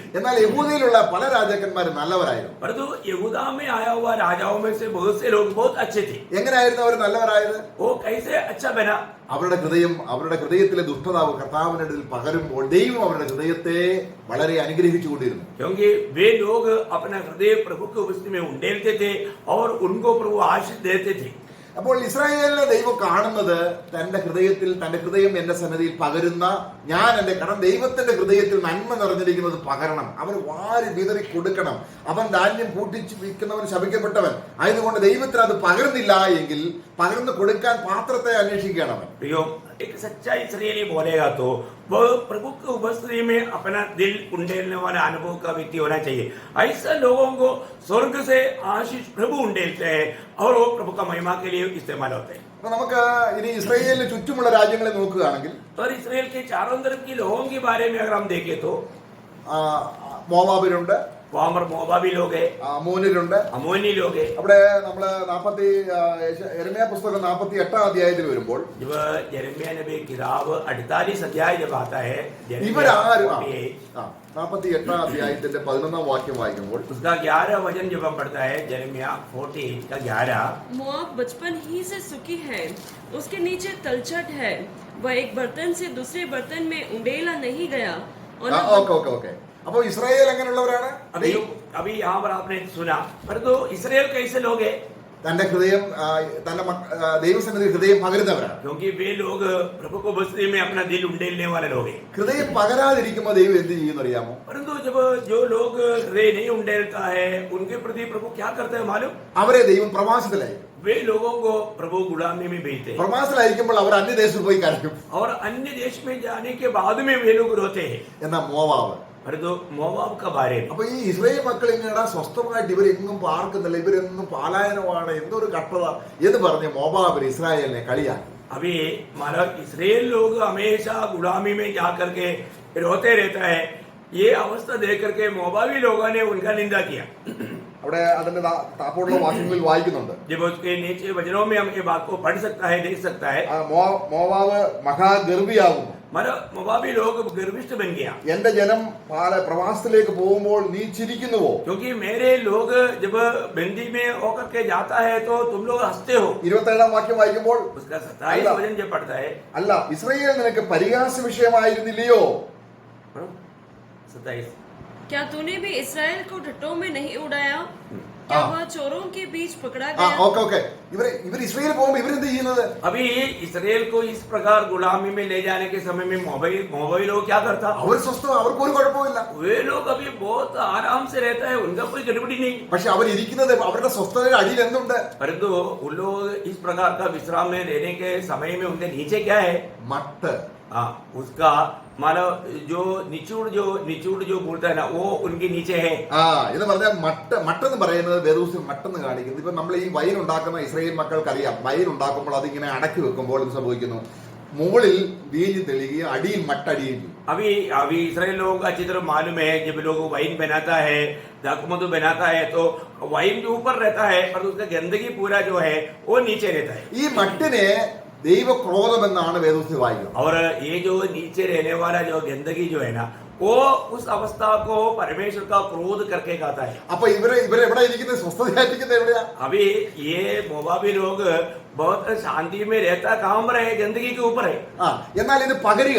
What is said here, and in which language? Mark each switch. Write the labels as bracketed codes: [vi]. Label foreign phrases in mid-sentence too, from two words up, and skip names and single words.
[ml] എന്നാൽ യഹൂദയിലുള്ള പല രാജാക്കന്മാരും നല്ലവരായിരുന്നു. [hi] परंतु यहूदा में आया हुआ राजाओं में से बहुत से लोग बहुत अच्छे थे. [ml] എങ്ങനെയായിരുന്നു അവർ നല്ലവരായത്? [hi] वो कैसे अच्छा बना? [ml] അവരുടെ ഹൃദയത്തിലെ ദുഷ്ടതാവ് കർത്താവിന്റെ ഇടയിൽ പകരുമ്പോൾ ദൈവം അവരുടെ ഹൃദയത്തെ വളരെ അനുഗ്രഹിച്ചുകൊണ്ടിരുന്നു. [hi] क्योंकि वे लोग अपना हृदय प्रभु की उपस्थिति में उंडेलते थे और उनको प्रभु आशीष देते थे. [ml] അപ്പോൾ ഇസ്രായേലിനെ ദൈവം കാണുന്നത് തന്റെ ഹൃദയം എന്റെ സന്നിധിയിൽ പകരുന്ന കാരണം ദൈവത്തിന്റെ ഹൃദയത്തിൽ നന്മ നിറഞ്ഞിരിക്കുന്നത് പകരണം. അവൻ വാരി വിതറി കൊടുക്കണം. അവൻ ധാന്യം പൂട്ടിച്ചു വിൽക്കുന്നവൻ ശപിക്കപ്പെട്ടവൻ ആയതുകൊണ്ട് ദൈവത്തിന് അത് പകർന്നില്ല എങ്കിൽ പകർന്നു കൊടുക്കാൻ പാത്രത്തെ അന്വേഷിക്കുകയാണ് അവൻ. [hi] एक सच्चा इस्राएली बोलेगा तो वह प्रभु की उपस्थिति में अपना दिल उंडेलने वाला अनुभव का व्यक्ति होना चाहिए. ऐसे लोगों को स्वर्ग से आशीष प्रभु उंडेलते हैं और वो प्रभु का महिमा के लिए इस्तेमाल होते हैं. [ml] അപ്പൊ നമുക്ക് ഇനി ഇസ്രായേലിന് ചുറ്റുമുള്ള രാജ്യങ്ങളെ നോക്കുകയാണെങ്കിൽ [hi] और इस्राएल के चारों तरफ की लोगों के बारे में अगर हम देखें तो [ml] മോവാബിലുണ്ട്, [hi] वहां पर मोआबी लोग है, [ml] അമോന്യരുണ്ട്, [hi] अमोनी लोग है. [ml] അവിടെ നമ്മള് യെരമ്യാ പുസ്തകം 48 അധ്യായത്തിൽ വരുമ്പോൾ [hi] जब यिर्मयाह नबी किताब 48 अध्याय जब आता है [ml] ഇവരാരും 48 അധ്യായത്തിന്റെ 11 വാക്യം വായിക്കുമ്പോൾ [hi] उसका 11 वचन जब हम पढ़ता है यिर्मयाह 48 का 11 मोआब बचपन ही से सुखी है, उसके नीचे तलछट है, वह एक बर्तन से दूसरे बर्तन में उंडेला नहीं गया और [ml] ഓക്കെ അപ്പൊ ഇസ്രായേൽ എങ്ങനെയുള്ളവരാണ്? [hi] अभी यहाँ पर आपने सुना, परंतु इस्राएल कैसे लोग हैं? [ml] തന്റെ ഹൃദയം ദൈവസന്നിധി ഹൃദയം പകരുന്നവരാണ്. [hi] क्योंकि वे लोग प्रभु को उपस्थिति में अपना दिल उंडेलने वाले लोग हैं. [ml] ഹൃദയം പകരാതിരിക്കുമ്പോൾ ദൈവം എന്ത് ചെയ്യുമെന്ന് അറിയാമോ? [hi] परंतु जब जो लोग हृदय नहीं उंडेलता है उनके प्रति प्रभु क्या करते हैं मालूम? [ml] അവരെ ദൈവം പ്രവാസത്തിലായിരിക്കും. [hi] वे लोगों को प्रभु गुलामी में भेजते हैं [ml] പ്രവാസത്തിലായിരിക്കുമ്പോൾ അവർ അന്യദേശത്ത് പോയി കരയും. [hi] और अन्य देश में जाने के बाद में वे लोग रोते हैं. [ml] എന്നാ മോവാബ്, [hi] परंतु मोआब का बारे में [ml] അപ്പൊ ഈ ഇസ്രായേൽ മക്കൾ ഇങ്ങനെ സ്വസ്ഥമായിട്ട് ഇവരെങ്ങും പാർക്കുന്നില്ല, ഇവരെന്നും പാലായനമാണ്, എന്തൊരു കഷ്ടത എന്ന് പറഞ്ഞ് മോവാബ് ഇസ്രായേലിനെ കളിയാക്കി. [hi] अभी हमारा इसराइल लोग हमेशा गुलामी में जा करके रोते रहता है. ये अवस्था देख करके मोआबी लोगों ने उनका निंदा किया. [ml] അവിടെ അതിന്റെ താപ്പോടുള്ള വാക്യങ്ങളിൽ വായിക്കുന്നുണ്ട്. [hi] जब उसके नीचे वचनों में हम ये बात को पढ़ सकता है, देख सकता है. [ml] മോവാബ് മഹാഗർഭിയാകുന്നു. [hi] हमारा मोआबी लोग गर्विष्ठ बन गया. [ml] എന്റെ ജനം പ്രവാസത്തിലേക്ക് പോകുമ്പോൾ നീ ചിരിക്കുന്നുവോ? [hi] क्योंकि मेरे लोग जब बंदी में होकर के जाता है तो तुम लोग हंसते हो. [ml] 27 വാക്യം വായിക്കുമ്പോൾ [hi] उसका 27 वचन जब पढ़ता है, [ml] അല്ല ഇസ്രായേൽ നിനക്ക് പരിഹാസ വിഷയമായിരുന്നില്ലയോ? 27 [hi] क्या तूने भी इसराइल को ढट्टों में नहीं उड़ाया? क्या वह चोरों के बीच पकड़ा गया? [ml] ഓക്കെ ഇവർ ഇസ്രായേൽ പോകുമ്പോൾ ഇവരെന്ത് ചെയ്യുന്നത്? [hi] अभी इसराइल को इस प्रकार गुलामी में ले जाने के समय में मोआबी लोग क्या करता? [ml] അവർ സ്വസ്ഥം, അവർക്ക് ഒരു കുഴപ്പമില്ല. [hi] वे लोग अभी बहुत आराम से रहता है, उनका कोई गड़बड़ी नहीं. [ml] പക്ഷെ അവരിയ്ക്കുന്നത് അവരുടെ സ്വസ്ഥതയുടെ അടിയിൽ എന്തുണ്ട്? [hi] परंतु उन लोग इस प्रकार का विश्राम में रहने के समय में उनके नीचे क्या है? [ml] മട്ട്. [hi] उसका मानो जो निचूड़ जो बोलता है ना, वो उनके नीचे है. [ml] എന്ന് പറഞ്ഞാൽ മട്ടെന്ന് പറയുന്നത് വേദപുസ്തകം മട്ടെന്ന് കാണിക്കുന്നത്. ഇപ്പൊ നമ്മൾ ഈ വൈൻ ഉണ്ടാക്കുന്ന ഇസ്രായേൽ മക്കൾക്കറിയാം, വൈൻ ഉണ്ടാക്കുമ്പോൾ അതിങ്ങനെ അടക്കി വെക്കുമ്പോൾ എന്ത് സംഭവിക്കുന്നു? മുകളിൽ വീഞ്ഞ് തെളിയുകയും അടിയിൽ മട്ടടിയും. [hi] अभी इसराइल लोगों का अच्छी तरह मालूम है, जब लोग वाइन बनाता है, दाखमधु बनाता है, तो वाइन जो ऊपर रहता है और उसका गंदगी पूरा जो है वो नीचे रहता है. [ml] ഈ മട്ടിനെ ദൈവക്രോധം എന്നാണ് വേദപുസ്തകം വായിക്കുന്നത്. [hi] और ये जो नीचे रहने वाला जो गंदगी जो है ना, वो उस अवस्था को परमेश्वर का क्रोध करके कहता है. [ml] അപ്പൊ ഇവരെ എവിടെ ഇരിക്കുന്നത്? സ്വസ്ഥതയായിരിക്കുന്നത് എവിടെയാ? [hi] अभी ये मोआबी लोग बहुत शांति में रहता, कहाँ पर है? गंदगी के ऊपर है. [ml] എന്നാൽ ഇത് പകരുക.